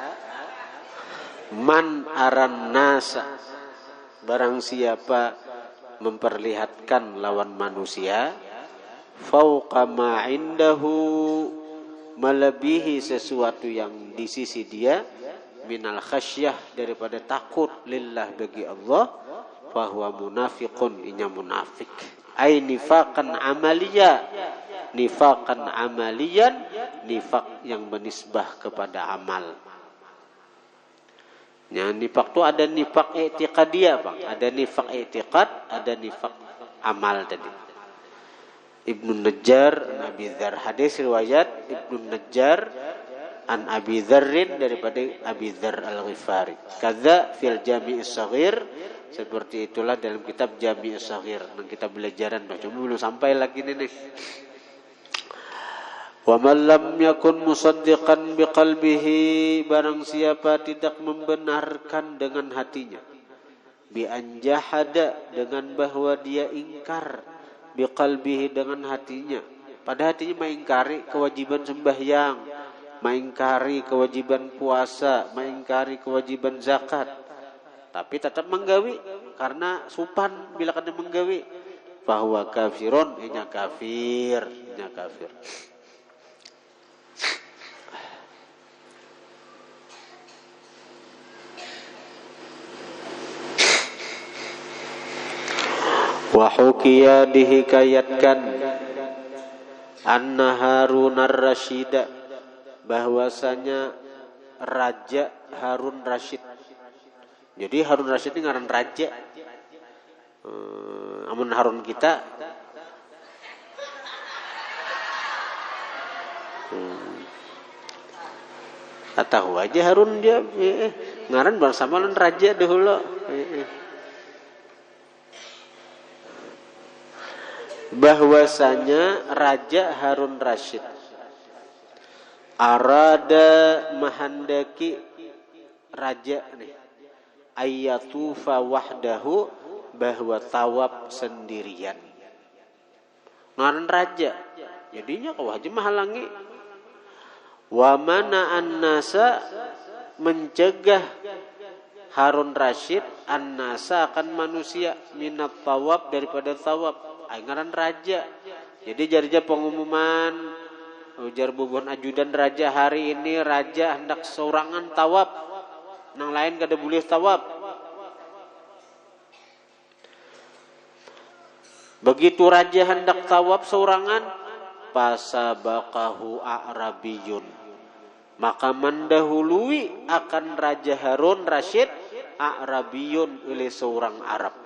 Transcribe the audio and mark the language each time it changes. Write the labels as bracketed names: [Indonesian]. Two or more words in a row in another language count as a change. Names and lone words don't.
[Arabic] من أرى الناس, [Banjar] barang siapa memperlihatkan lawan manusia, [Arabic] فوق ما عنده, [Banjar] melebihi sesuatu yang di sisi dia, [Arabic] من الخشية, [Banjar] daripada takut lillah bagi Allah, [Arabic] فهو منافق, [Banjar] inya munafik. [Arabic] أي نفاقا عمليا، نفاقا عمليا, [Indonesian] nifak yang menisbah kepada amal. Ya, nifak itu ada nifak i'tiqadiyah, Bang. Ada nifak i'tiqad, ada nifak amal tadi. Ibnu Najjar an Abi Dzar, hadis riwayat Ibnu Najjar an Abi Dzarrin daripada Abi Dzar Al-Ghifari. [Arabic] كذا في الجامع الصغير, [Banjar] seperti itulah dalam kitab Jami' As-Shaghir, dan kita belajaran cuma belum sampai lagi nih. [Arabic] ومن لم يكن مصدقا بقلبه, [Indonesian] barang siapa tidak membenarkan dengan hatinya, [Arabic] بأن جحد, [Indonesian] dengan bahwa dia ingkar, biqalbihi, dengan hatinya, pada hatinya mengingkari kewajiban sembahyang, mengingkari kewajiban puasa, mengingkari kewajiban zakat, [Banjar] tapi tetap menggawi karena supan bila kada menggawi, bahwa kafirun, inya kafir. [Arabic] وحكي, [Indonesian] dihikayatkan, anna Harun ar-Rasyid, bahwasanya Raja Harun Rasyid. [Banjar] Jadi Harun Rasyid ini ngaran raja. Amun Harun kita tahu aja Harun dia ngaran bersama lawan raja dahulu. Bahwasanya Raja Harun Rasyid arada, mahandaki raja nih, [Arabic] أن يطوف وحده, [Banjar] bahwa tawaf sendirian. Ngaran raja, jadinya kau aja menghalangi. [Arabic] ومنع الناس, [Indonesian] mencegah Harun Rasyid an-nasa akan manusia minat tawab daripada tawab. [Banjar] Ngaran raja. Jadi jadinya pengumuman ujar bubun ajudan raja, hari ini raja hendak sorangan tawab. Nang lain kada boleh tawab. Begitu raja hendak tawab sorangan, [Arabic] فسبقه أعرابي, [Banjar] maka mendahului akan Raja Harun Rasyid a'rabiyun, oleh seorang Arab.